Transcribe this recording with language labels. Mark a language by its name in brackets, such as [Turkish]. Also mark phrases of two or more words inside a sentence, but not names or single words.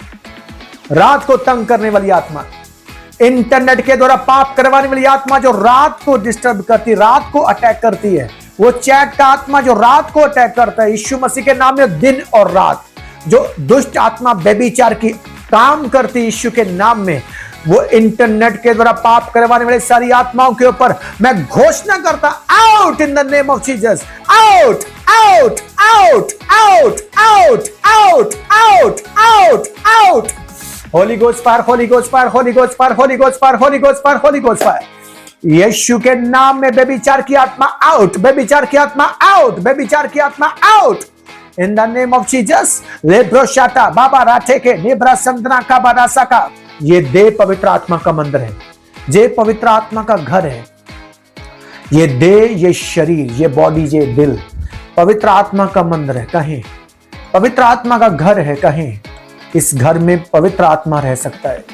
[Hindi] रात को तंग करने वाली आत्मा, इंटरनेट के द्वारा पाप करवाने वाली आत्मा जो रात को डिस्टर्ब करती, रात को अटैक करती है, वो चैट का आत्मा जो रात को अटैक करता है, यीशु मसीह के नाम में दिन और रात जो दुष्ट आत्मा व्यभिचार की काम करती यीशु के नाम में, वो इंटरनेट के द्वारा पाप करवाने वाली सारी आत्माओं के ऊपर मैं घोषणा करता, [English] out in the name of Jesus, out out out out out out out out out. holy ghost fire, holy ghost fire, holy ghost fire, holy ghost fire, holy ghost fire, holy ghost fire. [Hindi] यीशु के नाम में व्यभिचार की आत्मा आउट, व्यभिचार की आत्मा आउट, व्यभिचार की आत्मा [English] out in the name of Jesus. लेब्रोशाटा बाबा राठे के नेब्रा संतना का बारासा का, [Hindi] ये देह पवित्र आत्मा का मंदिर है, ये पवित्र आत्मा का घर है। ये देह, ये शरीर, ये बॉडी, ये दिल पवित्र आत्मा का मंदिर है। कहीं पवित्र आत्मा का घर है, कहीं इस घर में पवित्र आत्मा रह सकता है।